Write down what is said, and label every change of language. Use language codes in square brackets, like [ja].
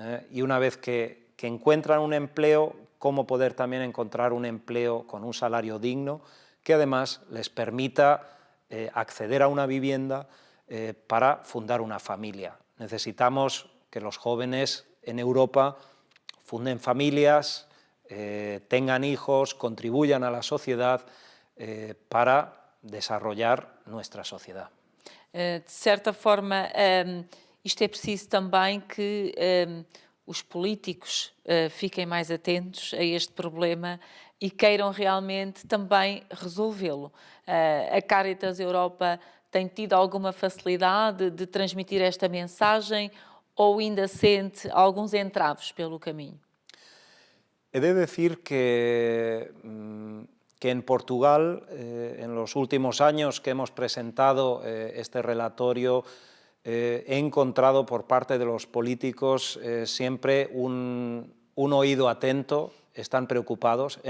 [es] Y una vez que encuentran un empleo, cómo poder también encontrar un empleo con un salario digno, que además les permita acceder a una vivienda para fundar una familia. Necesitamos que los jóvenes en Europa funden familias, tengan hijos, contribuyan a la sociedad para desarrollar nuestra sociedad. [pt] De certa forma, isto é preciso também que os políticos fiquem mais atentos a este problema e queiram realmente também resolvê-lo. A Caritas Europa tem tido alguma facilidade de transmitir esta mensagem ou ainda sente alguns entraves pelo caminho? [es] He de decir que en Portugal, en los últimos años que hemos presentado este relatorio, he encontrado por parte de los políticos siempre un oído atento, están preocupados.